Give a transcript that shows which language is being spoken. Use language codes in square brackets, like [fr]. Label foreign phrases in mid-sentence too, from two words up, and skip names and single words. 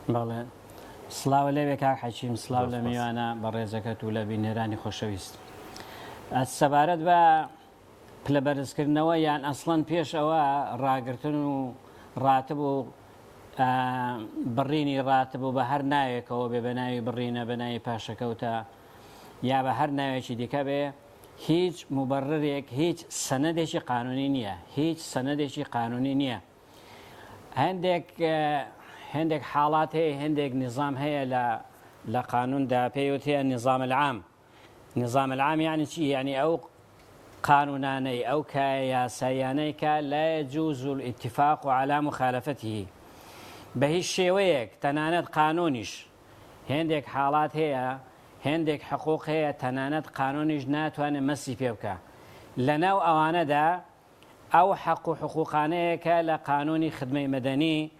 [ckb] بەڵێ سڵاو لەوێ کاک حەکیم سڵاو لە میوانە بە ڕێزەکەت و لە بینێرانی خۆشەویست سەبارەت بە پلەبەرزکردنەوە یان ئەسڵەن پێش ئەوە ڕاگرتن و ڕاتب و بڕینی ڕاتب و بە هەر ناوێکەوە بێ بە ناوی بڕینە بە ناوی پاشەکەوتە یا بە هەر ناوێکی دیکە بێ هیچ مبررێک هیچ سەنەدێکی قانونی نییە هیچ سەنەدێکی قانونی نییە هەندێک حاڵات هەیە هەندێک نظام هەیە لە قانوندا پێوتەیە [ar] نظام العام نظام العام [ckb] يعني چی يعني ئەو قانونانەی ئەو یاسایانەی کە [ar] لا يجوز الاتفاق على مخالفته [ckb] بە هیچ شێوەیەک تەنانەت قانونیش هەندێک حاڵات هەیە هەندێک حقوق هەیە تەنانەت قانونیش ناتوانێت مەسی پێ بکە لەناو ئەوانەدا ئەو حق و حقوقانەیە کە لە قانونی خدمەی مەدەنی